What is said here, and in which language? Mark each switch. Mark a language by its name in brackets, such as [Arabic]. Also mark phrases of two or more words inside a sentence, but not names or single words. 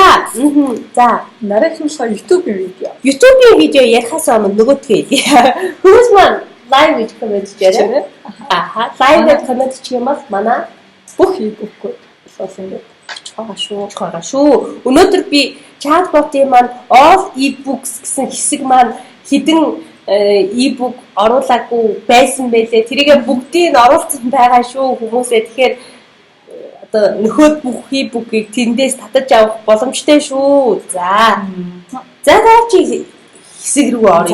[Mongolian] Нарийнхан болохоор YouTube-ийн видео. YouTube-ийн видео ярихаас өмнө нөгөөдгөө. Хүмүүс маань лайв гэж комент хийжээ. Лайв гэж комент хийх юм бол манай бүх e-book-ууд бол ингээд байгаа шүү. Өнөөдөр би chatbot-ийн маань [English] all e-books [Mongolian] гэсэн хэсэг маань хідэн e-book оруулаагүй байсан байлээ. Тэрийгээ бүгдийг нь оруулсан байгаа шүү хүмүүсээ. Тэгэхээр одоо нөхөд бүх e-book-ийг тэндээс татаж авах боломжтой шүү. За чи хэсэг рүү оръё.